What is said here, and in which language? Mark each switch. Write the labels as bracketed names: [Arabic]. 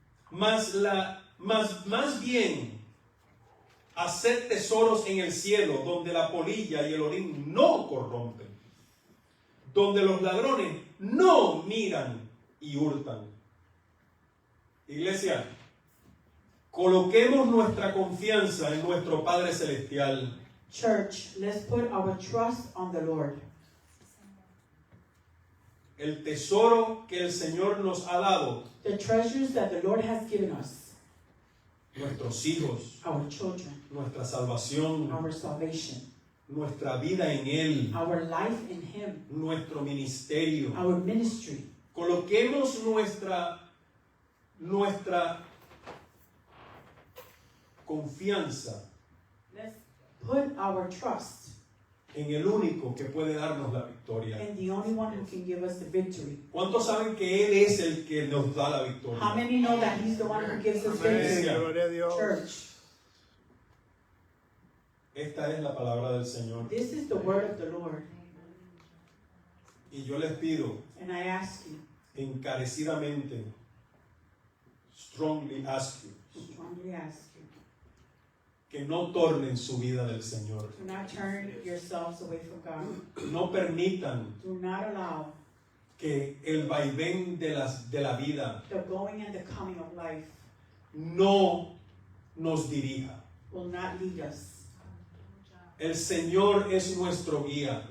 [Spanish] Más bien, haced tesoros en el cielo, donde la polilla y el orín no corrompen, donde los ladrones no miran y hurtan. Iglesia, coloquemos nuestra confianza en nuestro Padre Celestial. [English] Church, let's put our trust on the Lord. [Spanish] El tesoro que el Señor nos ha dado, [English] The treasures that the Lord has given us, [Spanish] nuestros hijos, [English] our children, [Spanish] nuestra salvación, [English] our salvation, [Spanish] nuestra vida en Él, [English] our life in Him, [Spanish] nuestro ministerio. [English] our ministry. [Spanish] Coloquemos nuestra confianza [English] Let's put our trust [Spanish] en el único que puede darnos la victoria. [English] in the only one who can give us the victory. [Spanish] ¿Cuántos saben que Él es el que nos da la [English] How [Spanish] victoria? [English] many know that He's the one who gives us victory? [Spanish] Gloria a Dios. [English] Church, [Spanish] Esta es la palabra del Señor. [English] this is the word of the Lord. [Spanish] Y yo les pido [English] And I ask you, [Spanish] encarecidamente, [English] strongly ask you, strongly ask you, [Spanish] que no tornen su vida del Señor. [English] do not turn yourselves away from God. [Spanish] No permitan [English] Do not allow [Spanish] que el vaivén de la vida [English] the going and the coming of life [Spanish] no nos dirija. [English] will not lead us. [Spanish] El Señor es nuestro guía.